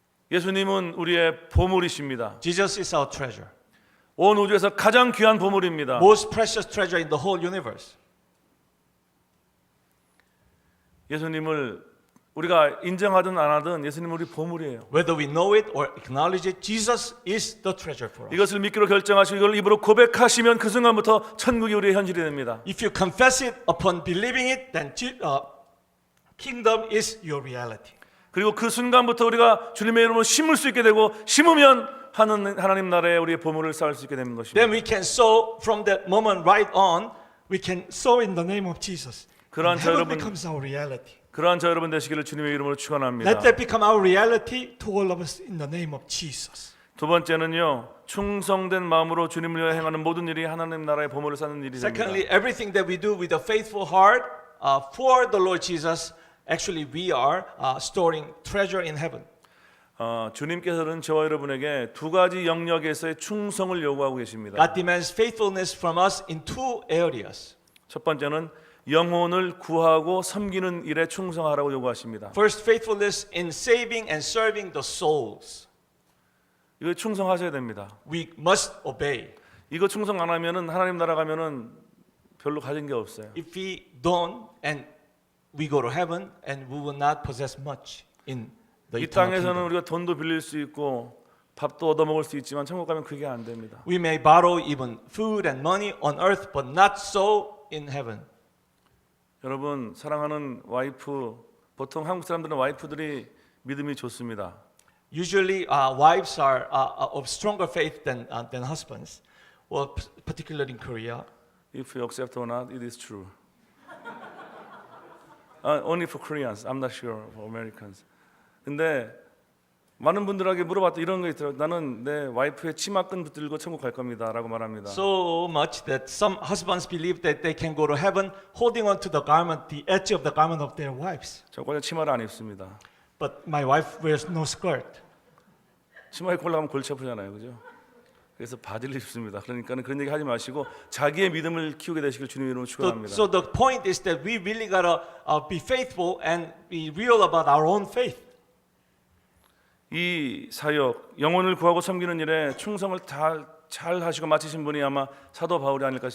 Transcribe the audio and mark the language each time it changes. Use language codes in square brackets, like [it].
[ko] 예수님은 우리의 보물이십니다. [en] Jesus is our treasure. [ko] 온 우주에서 가장 귀한 보물입니다. [en] Most precious treasure in the whole universe. [ko] 예수님을 우리가 인정하든 안 하든 예수님은 우리 보물이에요. [en] Whether we know it or acknowledge it, Jesus is the treasure for us. [ko] 이것을 믿기로 결정하시고 이걸 입으로 고백하시면 그 순간부터 천국이 우리의 현실이 됩니다. [en] If you confess it upon believing it, then kingdom is your reality. [ko] 그리고 그 순간부터 우리가 주님의 이름으로 심을 수 있게 되고 심으면 하나님 나라에 우리의 보물을 쌓을 수 있게 되는 것입니다. [en] Then we can sow from that moment right on. We can sow in the name of Jesus. [ko] 그러한 [en] And [ko] 저 [en] heaven becomes our reality. [ko] 그러한 저 여러분 되시기를 주님의 이름으로 축원합니다. [en] Let that become our reality to all of us in the name of Jesus. [ko] 두 번째는요. 충성된 마음으로 주님을 위하여 행하는 모든 일이 하나님 나라의 보물을 쌓는 일이 됩니다. [en] Secondly, everything that we do with a faithful heart for the Lord Jesus, actually we are storing treasure in heaven. [ko] 주님께서는 저와 여러분에게 두 가지 영역에서의 충성을 요구하고 계십니다. [en] God demands faithfulness from us in two areas. [ko] 첫 번째는 영혼을 구하고 섬기는 일에 충성하라고 요구하십니다. [en] First, faithfulness in saving and serving the souls. [ko] 이거 충성하셔야 됩니다. [en] We must obey. [ko] 이거 충성 안 하면은 하나님 나라 가면은 별로 가진 게 없어요. [en] If we don't, and we go to heaven, and we will not possess much in the [ko] 이 [en] eternal [ko] 땅에서는 [en] kingdom. [ko] 우리가 돈도 빌릴 수 있고 밥도 얻어 먹을 수 있지만 천국 가면 그게 안 됩니다. [en] We may borrow even food and money on earth, but not so in heaven. [ko] 여러분 사랑하는 와이프 보통 한국 사람들은 와이프들이 믿음이 좋습니다. [en] Usually, wives are of stronger faith than husbands. Well, particularly in Korea. If you accept or not, it is true. Only for Koreans. I'm not sure for Americans. [ko] 근데 많은 분들에게 물어봤다 이런 거 있더라고요. 나는 내 와이프의 치마끈 붙들고 천국 갈 겁니다라고 말합니다. [en] So much that some husbands believe that they can go to heaven holding on to the garment, the edge of the garment of their wives. [ko] 저 과연 치마를 안 입습니다. [en] But my wife wears no skirt. [ko] 치마 입고 올라가면 골치 아프잖아요, 그죠? 그래서 바지를 입습니다. 그러니까 그런 얘기 하지 마시고 자기의 믿음을 키우게 되시길 주님의 이름으로 축원합니다. [en] So the point is that we really gotta be faithful and be real about our own faith. [ko] 이 사역 영혼을 구하고 섬기는 일에 충성을 잘 하시고 마치신 분이 아마 사도 바울이 아닐까